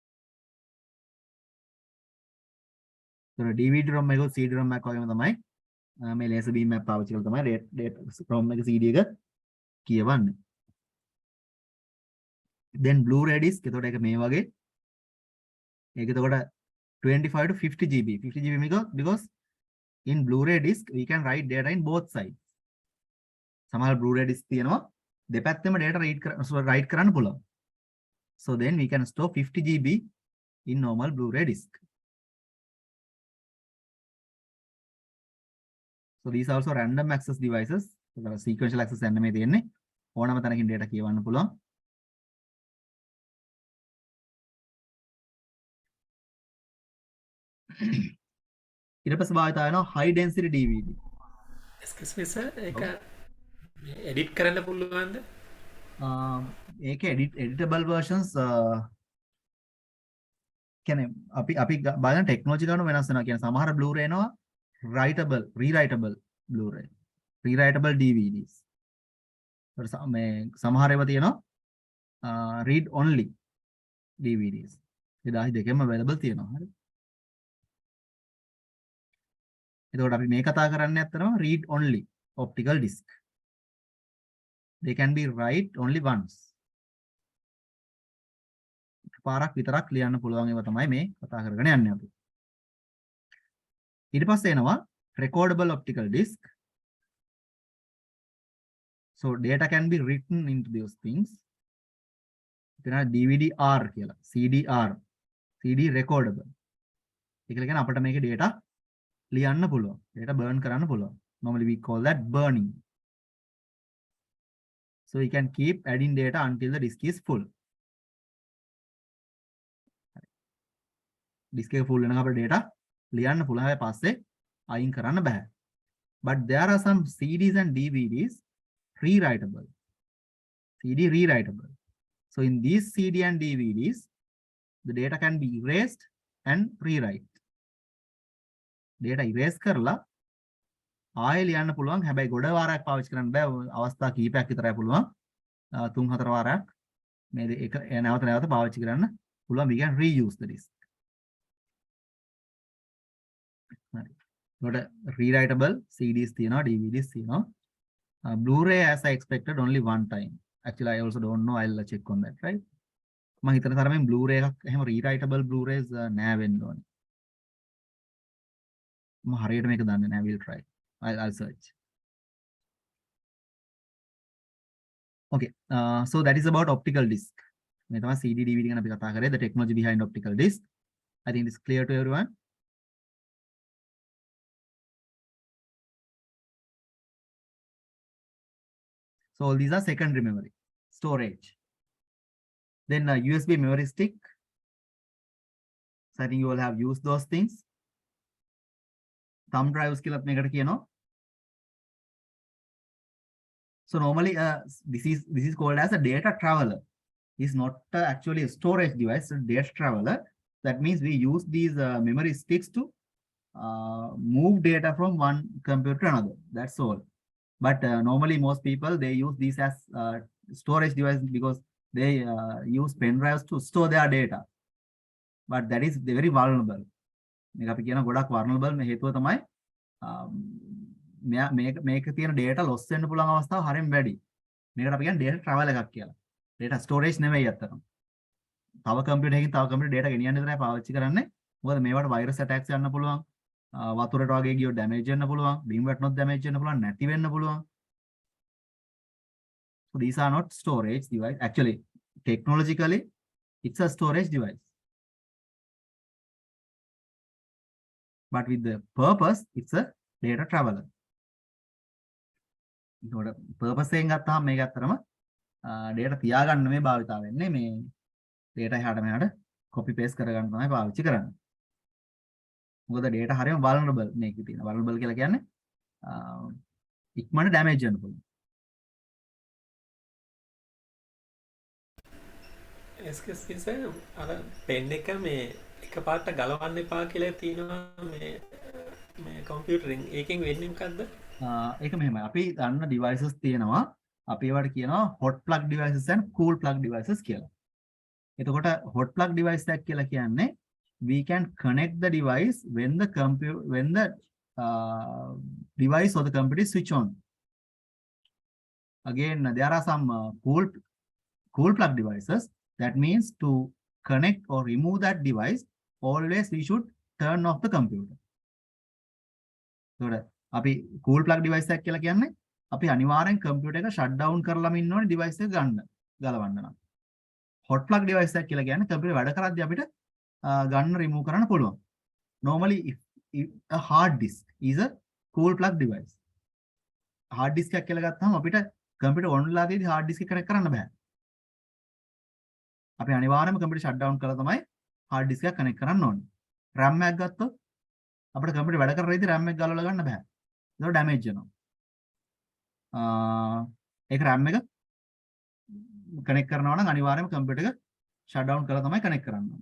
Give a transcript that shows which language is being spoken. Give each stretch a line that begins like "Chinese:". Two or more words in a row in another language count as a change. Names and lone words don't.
English: So a DVD-ROM
Sinhala: එකක CD-ROM එකක් වගේම තමයි මේ
English: laser beam
Sinhala: එක පාවිච්චි කරලා තමයි
English: data ROM
Sinhala: එක CD එක කියවන්නේ.
English: then Blu-ray disk
Sinhala: එතකොට ඒක මේ වගේ. ඒක එතකොට 25 to 50 GB.
English: 50 GB because in Blu-ray disk we can write data in both sides.
Sinhala: සමහර
English: Blu-ray disk
Sinhala: තියෙනවා දෙපැත්තෙම
English: data write
Sinhala: කරන්න පුළුවන්.
English: So then we can store 50 GB in normal Blu-ray disk. So these are also random access devices. So sequential access
Sinhala: යන්න මේ තියෙන්නේ. ඕනම තැනකින් data කියවන්න පුළුවන්. ඊට පස්සේ භාවිතා වෙනවා
English: high density DVD. excuse me sir
Sinhala: ඒක edit කරන්න පුළුවන්ද? ඒක
English: editable versions
Sinhala: කියන්නේ අපි බලන ටෙක්නොලොජි ගන්න වෙනස් වෙනවා. කියන්නේ සමහර Blu-ray එනවා
English: rewritable Blu-ray, rewritable DVDs.
Sinhala: මේ සමහර ඒවා තියෙනවා
English: read only DVDs.
Sinhala: 2002ෙම available තියෙනවා. හරි. එතකොට අපි මේ කතා කරන්නේ අත්තරම
English: read only optical disc. They can be write only once.
Sinhala: පාරක් විතරක් ලියන්න පුළුවන් ඒවා තමයි මේ කතා කරගෙන යන්නේ අපි. ඊට පස්සේ එනවා
English: recordable optical disc. So data can be written into those things.
Sinhala: එතන DVD-R කියලා, CD-R,
English: CD recordable.
Sinhala: ඒක කියන්නේ අපිට මේකේ data ලියන්න පුළුවන්.
English: data burn
Sinhala: කරන්න පුළුවන්.
English: Normally we call that burning. So we can keep adding data until the disk is full.
Sinhala: Disk එක full වෙනකම් අපිට data ලියන්න පුළුවන්. හැබැයි පස්සේ අයින් කරන්න බෑ.
English: But there are some CDs and DVDs rewritable. CD rewritable. So in these CD and DVDs, the data can be erased and rewrite. Data erase
Sinhala: කරලා ආයෙ ලියන්න පුළුවන්. හැබැයි ගොඩ වාරයක් පාවිච්චි කරන්න බෑ. අවස්ථා කීපයක් විතරයි පුළුවන්. 3-4 වාරයක් මේ එක නැවත නැවත පාවිච්චි කරන්න පුළුවන්.
English: We can reuse the disk. හරි.
Sinhala: ඒකට
English: rewritable CDs
Sinhala: තියෙනවා, DVDs තියෙනවා.
English: Blu-ray as I expected only one time. Actually I also don't know. I'll check on that, right?
Sinhala: මම හිතන තරමින් Blu-ray එකක් එහෙම
English: rewritable Blu-rays
Sinhala: නෑ වෙන්න ඕනේ. මම හරියට මේක දන්නේ නෑ.
English: We'll try. I'll search. Okay, so that is about optical disc.
Sinhala: මේ තමයි CD DVD ගැන අපි කතා කරේ.
English: The technology behind optical disc. I think this is clear to everyone. So all these are secondary memory storage. Then USB memory stick. So I think you all have used those things. Thumb drives
Sinhala: කියලාත් මේකට කියනවා.
English: So normally this is called as a data traveler. It's not actually a storage device, it's a data traveler. That means we use these memory sticks to move data from one computer to another. That's all. But normally most people they use these as storage device because they use pen drives to store their data. But that is very vulnerable.
Sinhala: මේක අපි කියන ගොඩක් vulnerable මේ හේතුව තමයි මේක තියෙන
English: data loss
Sinhala: වෙන්න පුළුවන් අවස්ථාව හරියම වැඩි. මේකට අපි කියන්නේ
English: data travel
Sinhala: එකක් කියලා.
English: data storage
Sinhala: නෙවෙයි අතන. තව computer එකකින් තව computer data ගෙනියන්න විතරයි පාවිච්චි කරන්නේ. මොකද මේවට
English: virus attacks
Sinhala: යන්න පුළුවන්. වතුරට වගේ ගියොත් damage වෙන්න පුළුවන්. බිම් වැටුනොත් damage වෙන්න පුළුවන්. නැති වෙන්න පුළුවන්.
English: So these are not storage device. Actually, technologically, it's a storage device. But with the purpose, it's a data traveler.
Sinhala: ඒකට purpose එකෙන් ගත්තාම මේක අත්‍තරම data තියාගන්න නෙමෙයි භාවිතා වෙන්නේ. මේ data එහාට මෙහාට
English: copy paste
Sinhala: කරගන්න තමයි පාවිච්චි කරන්නේ. මොකද data හරියම vulnerable මේකේ තියෙන. vulnerable කියලා කියන්නේ ඉක්මනට damage වෙන්න පුළුවන්.
English: excuse me sir
Sinhala: අර pen එක මේ එකපාරට ගලවන්න එපා කියලා තියෙනවා මේ කම්පියුටරින්. ඒකෙන් වෙන්නේ මොකද්ද? ඒක මෙහෙමයි. අපි ගන්න devices තියෙනවා. අපි ඒවට කියනවා
English: hot plug devices and cool plug devices
Sinhala: කියලා.
English: එතකොට hot plug device
Sinhala: එකක් කියලා කියන්නේ
English: we can connect the device when the device or the computer is switch on. Again, there are some cool plug devices. That means to connect or remove that device, always we should turn off the computer.
Sinhala: ඒකට අපි
English: cool plug device
Sinhala: එකක් කියලා කියන්නේ අපි අනිවාර්යෙන් computer එක
English: shut down
Sinhala: කරලාම ඉන්න ඕනේ device එක ගලවන්න නම්.
English: hot plug device
Sinhala: එකක් කියලා කියන්නේ computer වැඩ කරද්දී අපිට ගන්න remove කරන්න පුළුවන්.
English: Normally if a hard disk is a cool plug device. hard disk
Sinhala: එකක් කියලා ගත්තාම අපිට
English: computer on
Sinhala: වෙලා තියෙදි
English: hard disk
Sinhala: එක connect කරන්න බෑ. අපි අනිවාර්යයෙන්ම
English: computer shut down
Sinhala: කරලා තමයි
English: hard disk
Sinhala: එක connect කරන්න ඕනේ. RAM එකක් ගත්තොත් අපිට computer වැඩ කරන ඉතින් RAM එක ගලවලා ගන්න බෑ. ඒක damage වෙනවා. ඒක RAM එක connect කරනවා නම් අනිවාර්යයෙන්ම computer එක
English: shut down
Sinhala: කරලා තමයි connect කරන්න ඕනේ.